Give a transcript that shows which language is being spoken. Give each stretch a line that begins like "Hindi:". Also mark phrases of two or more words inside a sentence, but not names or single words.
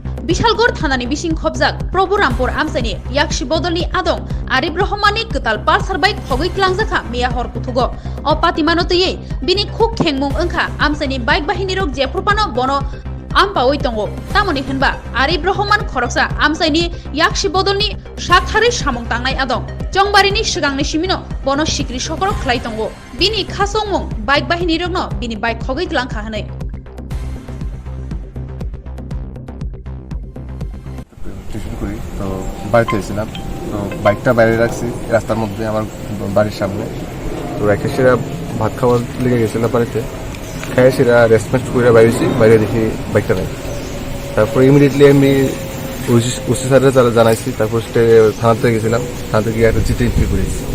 Kok Borok: Bishalgharo thanani bising khobjak Prabhurampur amsaini yakshi bodolni adong Arif Rahmani Kwtal Pulsar bike Khogwi Twlangkha meya hor puthugo o patimanoteye bini khuk khengmung angkha amsaini bike bahini rok jepurpano bono ampa oitongo tamoni henba Arif Rahman khoroksa amsaini yakshi bodolni shakhari samung tangnai adong Jongbarini sigangni simino bono sikri sokorok khlaitongo bini khasongmung bike bahini rokno bini bike Khogwi Twlangkha hanai
Bangla: টিউশন করি তো বাড়িতে এসেছিলাম তো বাইকটা বাইরে রাখছি রাস্তার মধ্যে আমার বাড়ির সামনে তো রেখে সেরা ভাত খাওয়ার লেগে গেছিলো বাড়িতে খেয়ে সেরা রেসপেক্ট করে বাইরেছি বাইরে দেখি বাইকটা নেই তারপরে ইমিডিয়েটলি আমি ওসি স্যারের যারা জানাইছি তারপর সেটা থানাতে গেছিলাম থানাতে গিয়ে একটা জিতে এন্ট্রি করেছি।